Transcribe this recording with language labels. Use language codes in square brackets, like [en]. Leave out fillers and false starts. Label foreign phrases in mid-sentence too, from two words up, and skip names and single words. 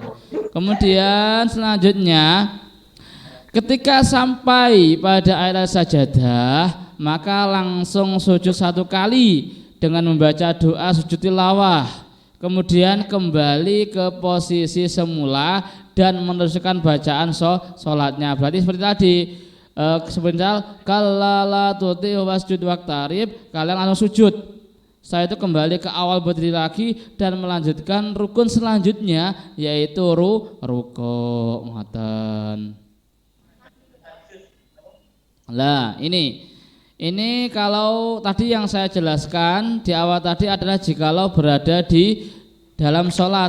[id] Kemudian selanjutnya ketika sampai pada ayat sajadah, maka langsung sujud 1 kali dengan membaca doa sujud tilawah, kemudian kembali ke posisi semula dan meneruskan bacaan sholatnya. Berarti seperti tadi, sebentar [ar] كلا لا تطعه واسجد واقترب, [id] kalian langsung sujud. Setelah itu kembali ke awal berdiri lagi dan melanjutkan rukun selanjutnya, yaitu rukuk. Ngoten. Lah, ini kalau tadi yang saya jelaskan di awal tadi adalah jikalau berada di dalam sholat.